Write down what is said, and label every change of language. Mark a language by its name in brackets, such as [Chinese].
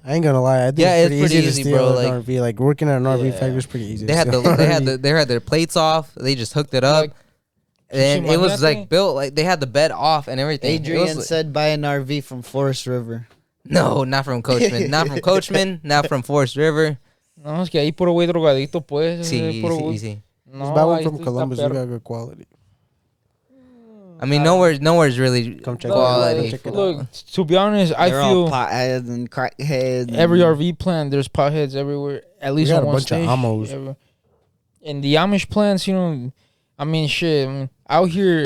[English] I ain't gonna lie. I think it's pretty easy to steal an RV. Like working at an RV factory is pretty easy. They had their plates off. They just hooked it up. And it was like built like they had the bed off and everything. Adrian said buy an RV from Forest River. No, not from Coachman. Not from Coachman. Not from Forest River. [Spanish] No, es que ahí puro güey drogadito, pues. [English] Sí, easy. No, buy one from Columbus. We got good quality. I mean, nowhere's really quality. Look, to be honest, I feel potheads and crackheads. Every RV plant, there's potheads everywhere. At least on one station. A bunch of Amos. And the Amish plants, you know, I mean, shit. I mean, out here,